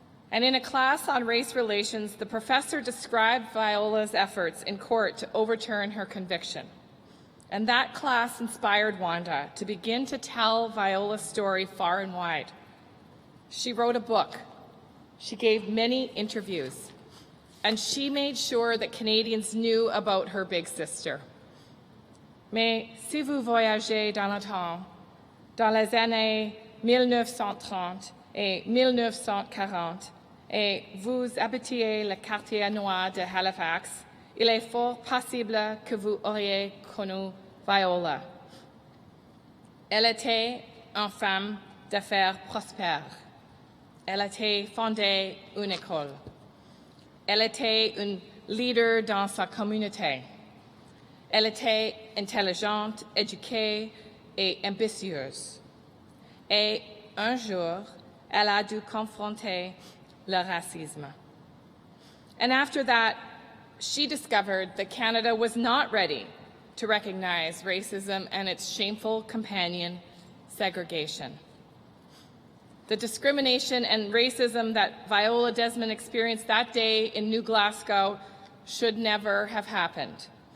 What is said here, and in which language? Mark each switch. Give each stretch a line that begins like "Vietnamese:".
English: And in a class on race relations, the professor described Viola's efforts in court to overturn her conviction. And that class inspired Wanda to begin to tell Viola's story far and wide. She wrote a book. She gave many interviews. and she made sure that Canadians knew about her big sister.
French: Mais si vous voyagez dans le temps, dans les années 1930 et 1940, et vous habitiez le quartier noir de Halifax, il est fort possible que vous auriez connu Viola. Elle était une femme d'affaires prospère. Elle était fondée une école. Elle était une leader dans sa communauté. Elle était intelligente, éduquée et ambitieuse. Et un jour, elle a dû confronter le racisme.
English: And after that, she discovered that Canada was not ready to recognize racism and its shameful companion, segregation. The discrimination and racism that Viola Desmond experienced that day in New Glasgow should never have happened.